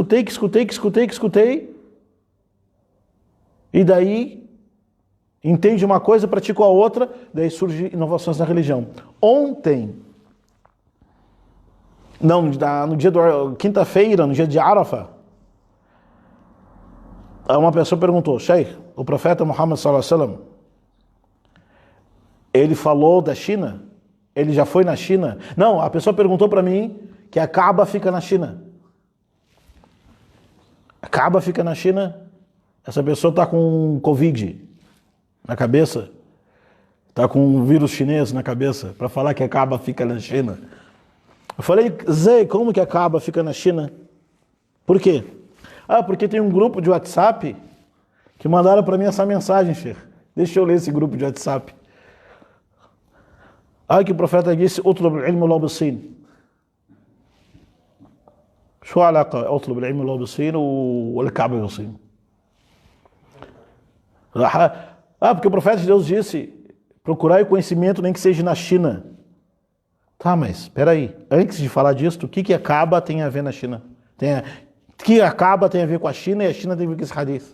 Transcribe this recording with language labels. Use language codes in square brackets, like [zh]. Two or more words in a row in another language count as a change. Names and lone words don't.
[pt] E daí entende uma coisa, pratica a outra, daí surgem inovações na religião. No dia quinta-feira, no dia de Arafah, uma pessoa perguntou, Sheikh, o profeta Muhammad [ar] صلى الله عليه وسلم, [pt] Ele falou da China? Ele já foi na China? Não, a pessoa perguntou para mim que a Kaaba fica na China. A Kaaba fica na China? Essa pessoa está com Covid na cabeça? Está com um vírus chinês na cabeça para falar que a Kaaba fica na China? Eu falei, Zé, como que a Kaaba fica na China? Por quê? Ah, porque tem um grupo de WhatsApp que mandaram para mim essa mensagem, Sheikh. Deixa eu ler esse grupo de WhatsApp. Ah, que o profeta disse, [ar] اطلب العلم لو بالصين. شو علاقة اطلب العلم لو بالصين والكعبة بالصين؟ [pt] Porque o profeta de Deus disse, procurai o conhecimento nem que seja na China. Tá, mas espera aí. Antes de falar disso, o que a Kaaba tem a ver na China? O que a Kaaba tem a ver com a China e a China tem a ver com esse hadith?